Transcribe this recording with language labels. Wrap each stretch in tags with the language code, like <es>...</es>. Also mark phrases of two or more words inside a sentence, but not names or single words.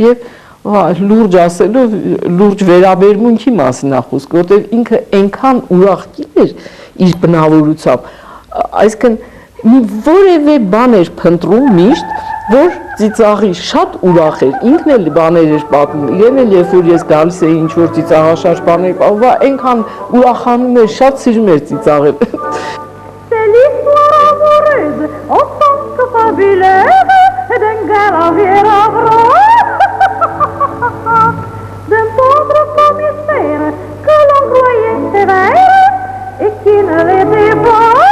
<hy>եւ լուրջ ասելով, լուրջ վերաբերմունքի մասին է խոսքը, որտեղ ինքը այնքան ուրախ կին էր իր բնավորությամբ, այսինքն մի որևէ բան էր փնտրում միշտ, որ ծիծաղի շատ ուրախ էր, ինքն էլ բաներ էր պատմում, իրեն էլ երբ որ ես գալիս էի ինչ-որ ծիծաղաշարժ բաներ պատմում, այնքան ուրախանում էր, շատ սիրում էր ծիծաղել։</hy> <fr>D'un pauvre commissaire que l'on croyait sévère et qui ne l'était pas.</fr>